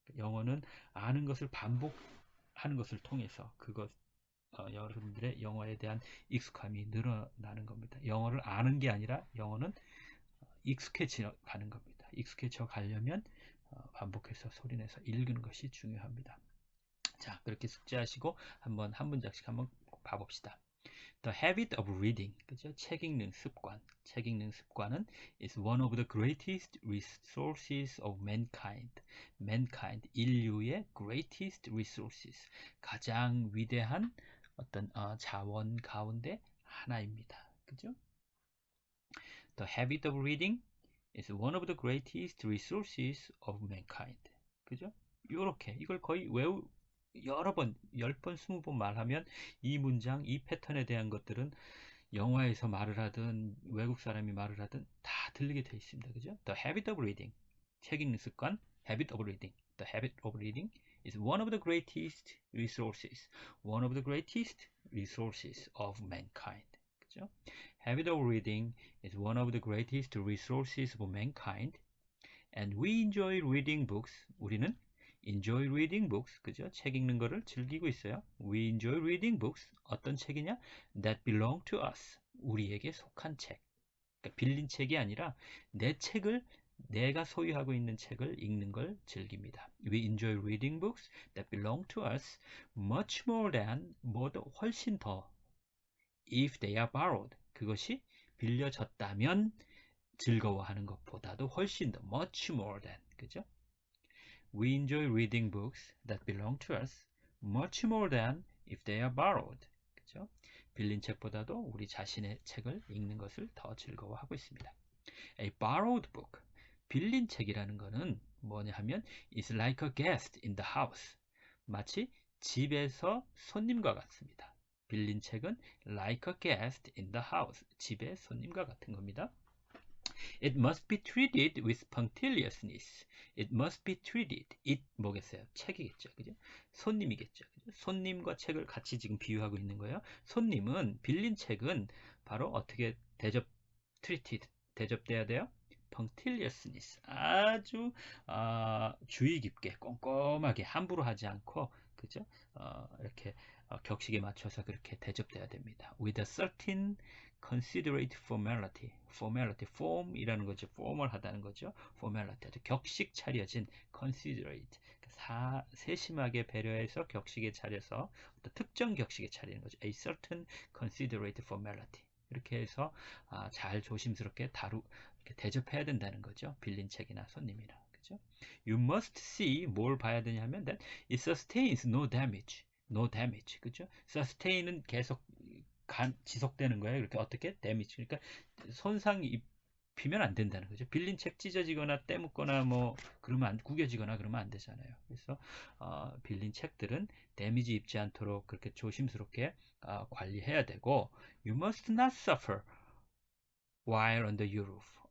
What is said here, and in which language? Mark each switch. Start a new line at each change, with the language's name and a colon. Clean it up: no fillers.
Korean: 영어는 아는 것을 반복하는 것을 통해서 여러분들의 영어에 대한 익숙함이 늘어나는 겁니다. 영어를 아는 게 아니라 영어는 익숙해져 가는 겁니다. 익숙해져 가려면 반복해서 소리내서 읽는 것이 중요합니다. 자, 그렇게 숙지하시고 한번 한 문장씩 한번 봐봅시다.
English: The habit of reading,
Korean: 그죠? 책 읽는 습관. 책 읽는 습관은
English: is one of the greatest resources of mankind.
Korean: mankind, 인류의
English: greatest resources,
Korean: 가장 위대한 어떤 자원 가운데 하나입니다. 그죠?
English: The habit of reading is one of the greatest resources of mankind.
Korean: 그죠? 요렇게 이걸 거의 여러 번, 10번, 20번 말하면 이 문장, 이 패턴에 대한 것들은 영화에서 말을 하든 외국 사람이 말을 하든 다 들리게 돼 있습니다. 그죠?
English: The habit of reading.
Korean: 책 읽는 습관.
English: Habit of reading. The habit of reading is one of the greatest resources. One of the greatest resources of mankind.
Korean: 그죠?
English: Habit of reading is one of the greatest resources of mankind. And we enjoy reading books.
Korean: 우리는
English: enjoy reading books.
Korean: 그죠? 책 읽는 거를 즐기고 있어요.
English: We enjoy reading books.
Korean: 어떤 책이냐?
English: That belong to us.
Korean: 우리에게 속한 책. 그러니까 빌린 책이 아니라 내가 소유하고 있는 책을 읽는 걸 즐깁니다.
English: We enjoy reading books that belong to us much more than,
Korean: 훨씬 더,
English: if they are borrowed.
Korean: 그것이 빌려졌다면 즐거워하는 것보다도 훨씬 더,
English: much more than.
Korean: 그죠?
English: We enjoy reading books that belong to us much more than if they are borrowed.
Korean: 그죠? 빌린 책보다도 우리 자신의 책을 읽는 것을 더 즐거워하고 있습니다.
English: A borrowed book.
Korean: 빌린 책이라는 것은 뭐냐 하면
English: is like a guest in the house.
Korean: 마치 집에서 손님과 같습니다. 빌린 책은
English: like a guest in the house.
Korean: 집의 손님과 같은 겁니다.
English: It must be treated with punctiliousness. It must be treated.
Korean: it 뭐겠어요? 책이겠죠. 그죠? 손님이겠죠. 그죠? 손님과 책을 같이 지금 비유하고 있는 거예요. 손님은 빌린 책은 바로 어떻게 treated, 대접돼야 돼요?
English: punctiliousness.
Korean: 아주 주의 깊게 꼼꼼하게 함부로 하지 않고 그죠? 이렇게 격식에 맞춰서 그렇게 대접돼야 됩니다.
English: With a certain considerate formality.
Korean: formality, form이라는 거죠. formal하다는 거죠. formality, 아주 격식 차려진 considerate. 세심하게 배려해서 격식에 차려서 어떤 특정 격식에 차리는 거죠.
English: A certain considerate formality.
Korean: 이렇게 해서 잘 조심스럽게 이렇게 대접해야 된다는 거죠. 빌린 책이나 손님이나. 그죠?
English: You must see,
Korean: 뭘 봐야 되냐면
English: that it sustains no damage. no damage.
Korean: 그죠? sustain은 계속 지속되는 거예요. 이렇게 어떻게? damage. 그러니까 손상이 입히면 안 된다는 거죠. 빌린 책 찢어지거나 떼묻거나 뭐 그러면 구겨지거나 그러면 안 되잖아요. 그래서 빌린 책들은 데미지 입지 않도록 그렇게 조심스럽게 관리해야 되고
English: you must not suffer while under your roof.